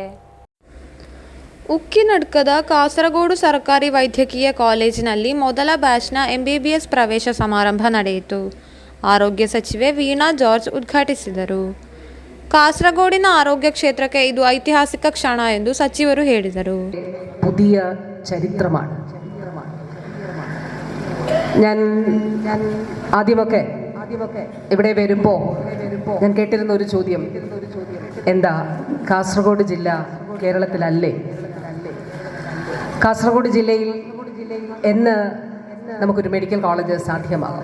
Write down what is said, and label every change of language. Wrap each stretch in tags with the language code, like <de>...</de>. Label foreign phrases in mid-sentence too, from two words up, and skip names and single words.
<kn>ಉಕ್ಕಿನಡ್ಕದ ಕಾಸರಗೋಡು ಸರ್ಕಾರಿ ವೈದ್ಯಕೀಯ ಕಾಲೇಜಿನಲ್ಲಿ ಮೊದಲ ಬ್ಯಾಚ್ನ MBBS ಪ್ರವೇಶ ಸಮಾರಂಭ ನಡೆಯಿತು. ಆರೋಗ್ಯ ಸಚಿವೆ ವೀಣಾ ಜಾರ್ಜ್ ಉದ್ಘಾಟಿಸಿದರು. ಕಾಸರಗೋಡಿನ ಆರೋಗ್ಯ ಕ್ಷೇತ್ರಕ್ಕೆ ಇದು ಐತಿಹಾಸಿಕ ಕ್ಷಣ ಎಂದು ಸಚಿವರು ಹೇಳಿದರು.</kn> <ml>പുതിയ ചരിത്രമാണ്. ഞാൻ ആദ്യമൊക്കെ ഇവിടെ വരുമ്പോൾ ഞാൻ കേട്ടിരുന്ന ഒരു ചോദ്യം, എന്താ കാസർഗോഡ് ജില്ല കേരളത്തിലല്ലേ? കാസർഗോഡ് ജില്ലയിൽ എന്ന് നമുക്കൊരു</ml> <en>medical college</en> <ml>സാധ്യമാകും?</ml>